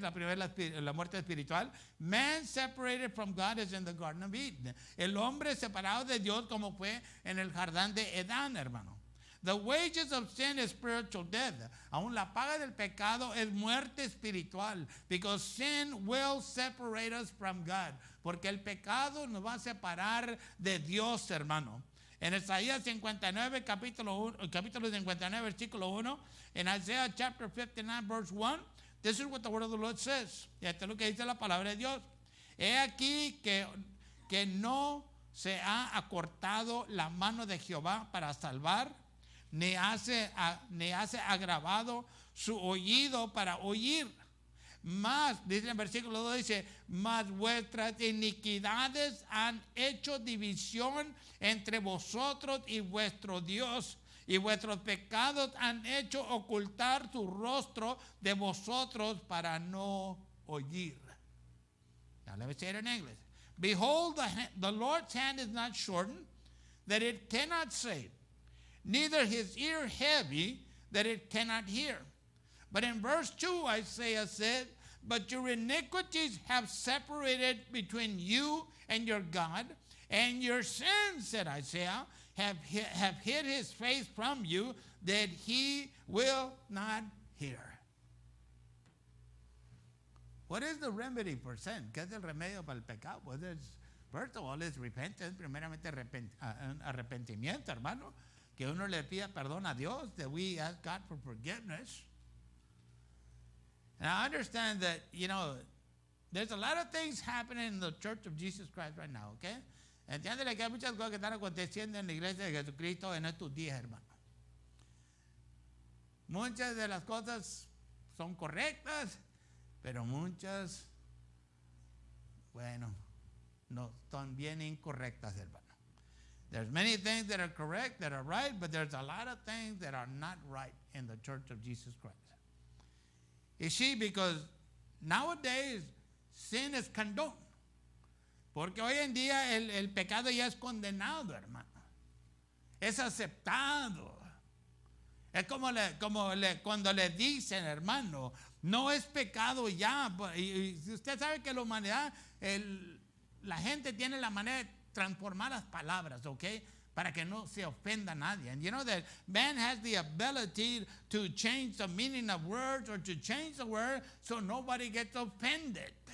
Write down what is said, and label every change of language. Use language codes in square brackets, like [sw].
[es] La primera es la muerte espiritual. [en] Man separated from God is in the Garden of Eden. [es] El hombre separado de Dios como fue en el jardín de Edán, hermano. [en] The wages of sin is spiritual death. [es] Aún la paga del pecado es muerte espiritual. [en] Because sin will separate us from God. [es] Porque el pecado nos va a separar de Dios, hermano. En Isaías 59, capítulo 59, versículo 1. [en] In Isaiah chapter 59, verse 1. This is what the word of the Lord says. [es] Y esto es lo que dice la palabra de Dios. He aquí que no se ha acortado la mano de Jehová para salvar, ni hace agravado su oído para oír. Más, dice en versículo 2, dice, mas vuestras iniquidades han hecho división entre vosotros y vuestro Dios, y vuestros pecados han hecho ocultar su rostro de vosotros para no oír. [en] Now let me say it in English. Behold, the Lord's hand is not shortened, that it cannot save, neither his ear heavy, that it cannot hear. But in verse 2, Isaiah said, but your iniquities have separated between you and your God, and your sins, said Isaiah, have hid his face from you, that he will not hear. What is the remedy for sin? [es] ¿Qué es el remedio para el pecado? Pues [en] first of all, [es] es repentance, primeramente arrepentimiento, hermano. Que uno le pida perdón a Dios, [en] that we ask God for forgiveness. And I understand that, there's a lot of things happening in the Church of Jesus Christ right now, okay? [es] Entiéndele que hay muchas cosas que están aconteciendo en la iglesia de Jesucristo en estos días, hermano. Muchas de las cosas son correctas, pero muchas, no, son bien incorrectas, hermano. [en] There's many things that are correct, that are right, but there's a lot of things that are not right in the Church of Jesus Christ. You see, because nowadays sin is condoned. [es] Porque hoy en día el pecado ya es condenado, hermano. Es aceptado. Es como cuando le dicen, hermano, no es pecado ya. Y usted sabe que la humanidad, la gente tiene la manera de transformar las palabras, ¿ok? Para que no se ofenda a nadie. [en] And you know that man has the ability to change the meaning of words or to change the word so nobody gets offended.